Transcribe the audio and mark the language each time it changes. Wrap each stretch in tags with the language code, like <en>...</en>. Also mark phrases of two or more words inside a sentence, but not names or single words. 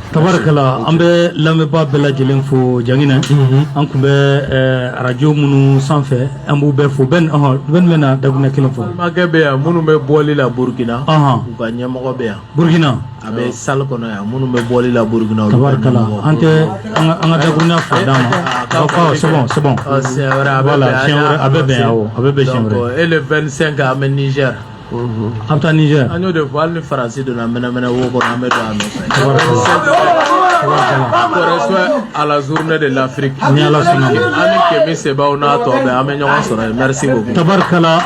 <bm>tabarakala an bɛ lamɛnbaa bɛɛ lajɛlen fo Janginɛ an kun bɛ radio minnu sanfɛ an b'u bɛɛ fo bɛn bɛna dagunɛ kelen fɔ makɛ bɛ yan minnu bɛ bɔli la Burkina u ka ɲɛmɔgɔ bɛ yan Burkina a bɛ salle kɔnɔ yan minnu bɛ bɔli la Burkina tabarakala an tɛ an ka dagunɛ fɔ d'a ma</bm> <fr>c'est bon</fr> <bm>siɲɛ wɛrɛ a bɛ bɛn awɔ a bɛ bɛn siɲɛ wɛrɛ</bm> <fr>et le</fr> <bm>25 an bɛ Niger an bɛ taa Niger an y'o de fɔ hali ni Faransi donna mɛnɛmɛnɛ wo kɔnɔ an bɛ don a nɔfɛ</bm> <fr>correspond à la journée de l'Afrique</fr> <bm>ni Ala sɔnna an ni Kemi Sebaw n'a tɔ bɛɛ an bɛ ɲɔgɔn sɔrɔ yen</bm> <fr>merci beaucoup</fr> <bm>tabarakala</bm>